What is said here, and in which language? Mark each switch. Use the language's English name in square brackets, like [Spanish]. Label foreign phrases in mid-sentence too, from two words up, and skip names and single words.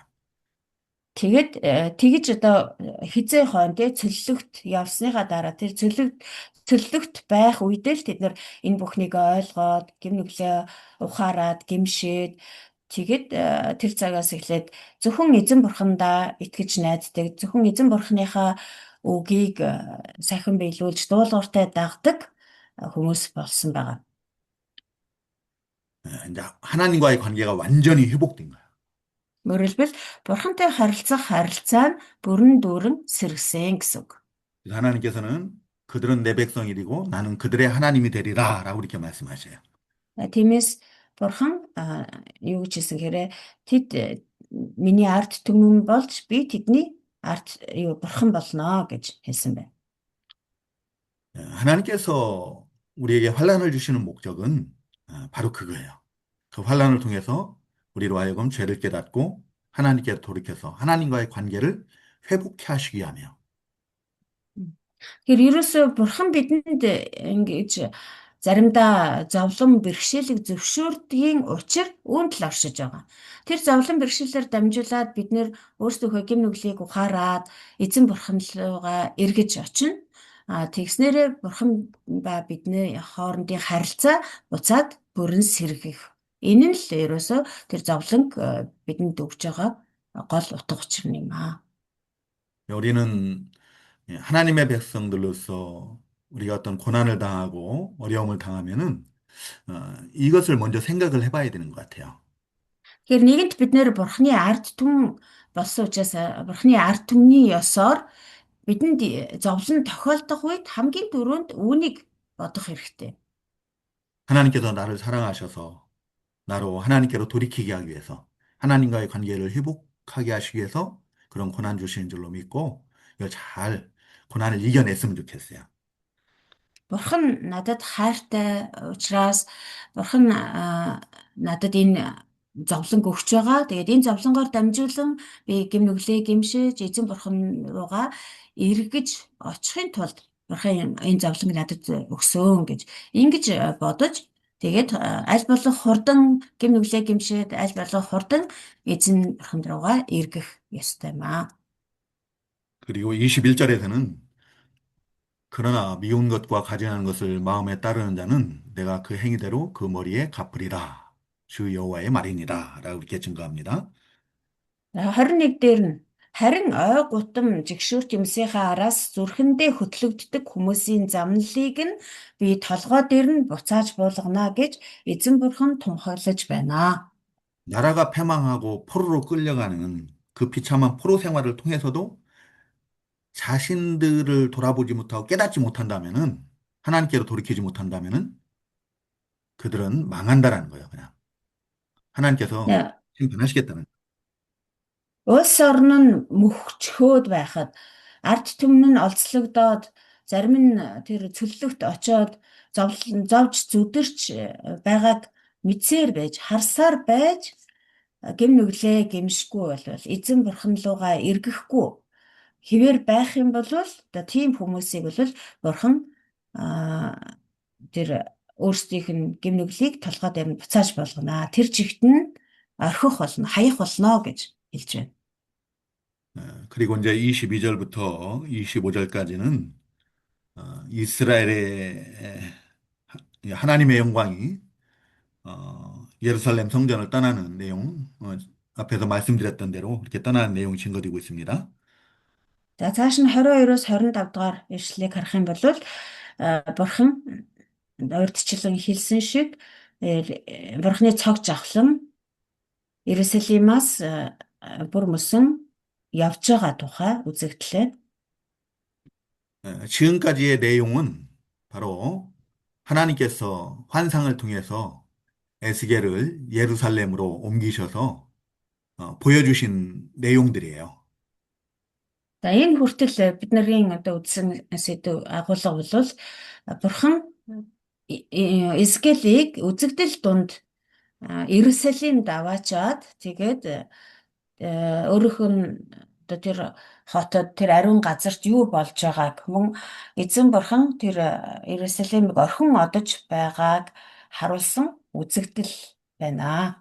[Mongolian] Тэгээд тэгж одоо хизээ хон тэ цөллөгт явсныхаа дараа тэр цөллөгт байх үедээ л тэд нар энэ бүхнийг ойлгоод гимнүглээ ухаарад гимшээд тэгээд тэр цагаас эхлээд зөвхөн эзэн бурхандаа итгэж найддаг зөвхөн эзэн бурханыхаа үгийг сахин биелүүлж дуулууртай дагдаг хүмүүс болсон байгаа. [Korean] 이제 하나님과의 관계가 완전히 회복된 거예요. [Mongolian] Өөрөлдвөл бурхантай харилцах харилцаа нь бүрэн дүүрэн сэргсэн гэсэн үг. [Korean] 그래서 하나님께서는 그들은 내 백성이고 나는 그들의 하나님이 되리라 라고 이렇게 말씀하셔요. [Mongolian] Тиймээс бурхан юу гэж хэлсэн хэрэг тэд миний ард түмэн болж би тэдний ард бурхан болно гэж хэлсэн байна. [Korean] 하나님께서 우리에게 환란을 주시는 목적은 바로 그거예요. 그 환란을 통해서 우리로 하여금 죄를 깨닫고 하나님께 돌이켜서 하나님과의 관계를 회복해 하시기 위함이요. [Mongolian] Тэгэхээр ерөөсөө бурхан бидэнд ингэж заримдаа зовлон бэрхшээлийг зөвшөөрдгийн учир үүнд л оршиж байгаа. Тэр зовлон бэрхшээлээр дамжуулаад бид нэр өөрсдийнхөө гэм нүглийг ухаарад эзэн бурхан руугаа эргэж очино. Тэгснээрээ бурхан ба бидний хоорондын харилцаа буцаад бүрэн сэргийх. Энэ нь л ерөөсөө тэр зовлонг бидэнд өгж байгаа гол утга учир юм аа. [Korean] 우리는 하나님의 백성들로서 우리가 어떤 고난을 당하고 어려움을 당하면은 이것을 먼저 생각을 해봐야 되는 것 같아요. [Mongolian] Тэгэхээр нэгэнт бид нэр бурхны ард түмэн болсон учраас бурхны ард түмний ёсоор бидэнд зовлон тохиолдох үед хамгийн түрүүнд үүнийг бодох хэрэгтэй. [Korean] 하나님께서 나를 사랑하셔서 나로 하나님께로 돌이키게 하기 위해서 하나님과의 관계를 회복하게 하시기 위해서 그런 고난 주시는 줄로 믿고 이거 잘 고난을 이겨냈으면 좋겠어요. [Mongolian] Бурхан надад хайртай учраас бурхан надад энэ зовлон өгч байгаа. Тэгээд энэ зовлонгоор дамжуулан би гэм нүглээ гэмшиж эзэн бурхан руугаа эргэж очихын тулд бурхан энэ зовлонг надад өгсөн гэж ингэж бодож тэгээд аль болох хурдан гэм нүглээ гэмшээд аль болох хурдан эзэн бурхан руугаа эргэх ёстой маа. [Korean] 그리고 21절에서는 그러나 미운 것과 가증하는 것을 마음에 따르는 자는 내가 그 행위대로 그 머리에 갚으리라. 주 여호와의 말이니라. 라고 이렇게 증거합니다. [Mongolian] 21 дээр нь харин ой гутам жигшүүрт юмсынхаа араас зүрхэндээ хөтлөгддөг хүмүүсийн замналыг нь би толгой дээр нь буцааж буулгана гэж эзэн бурхан тунхаглаж байна. [Korean] 나라가 패망하고 포로로 끌려가는 그 비참한 포로 생활을 통해서도 자신들을 돌아보지 못하고 깨닫지 못한다면은 하나님께로 돌이키지 못한다면은 그들은 망한다라는 거예요, 그냥. 하나님께서 Нэ- 심판하시겠다는. [Mongolian] Улс орн нь мөхчхөөд байхад ард түмэн нь олцлогдоод зарим нь тэр цөллөгт очоод зовж зүдэрч байгааг мэдсээр байж харсаар байж гэм нүглээ гэмшгүй болвол эзэн бурхан руугаа эргэхгүй хэвээр байх юм бол одоо тийм хүмүүсийг бол бурхан аа, тэр өөрсдийнх нь гэм нүглийг толгой дээр нь буцааж болгоно. Тэр чигт нь орхих болно, хаях болно гэж хэлж байна. [Korean] 그리고 이제 22절부터 25절까지는 이스라엘의 하나님의 영광이 예루살렘 성전을 떠나는 내용, 앞에서 말씀드렸던 대로 이렇게 떠나는 내용이 증거되고 있습니다. [Mongolian] За цааш нь 22-оос 25 дугаар ишлэлийг харах юм бол бурхан урьдчилан хэлсэн шиг бурханы цог жавхлан Иерусалимаас бүр мөсөн явж байгаа тухай үзэгдлээ. [Korean] 지금까지의 내용은 바로 하나님께서 환상을 통해서 에스겔을 예루살렘으로 옮기셔서 보여주신 내용들이에요. [Mongolian] За энэ хүртэл бид нарын одоо үзсэн сэдв агуулга бол бурхан Эзекиэлийг үзэгдэл дунд Иерусалимд аваачаад тэгээд өөрөөх нь одоо тэр хотод тэр ариун газарт юу болж байгааг мөн эзэн бурхан тэр Иерусалимыг орхин одож байгааг харуулсан үзэгдэл байна.